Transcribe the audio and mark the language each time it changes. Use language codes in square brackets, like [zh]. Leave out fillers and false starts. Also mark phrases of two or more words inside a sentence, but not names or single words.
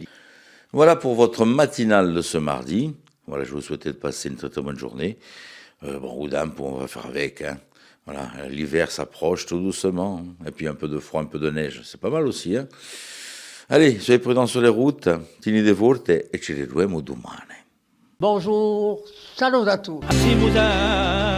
[fr] Voilà pour votre matinale de ce mardi. Voilà, je vous souhaitais de passer une très très bonne journée. Oudam, on va faire avec. Voilà, l'hiver s'approche tout doucement. Et puis un peu de froid, un peu de neige, c'est pas mal aussi. Allez, soyez prudents sur les routes. [it] Tenete forte e ci rivedremo domani. [fr] Bonjour, salut à tous.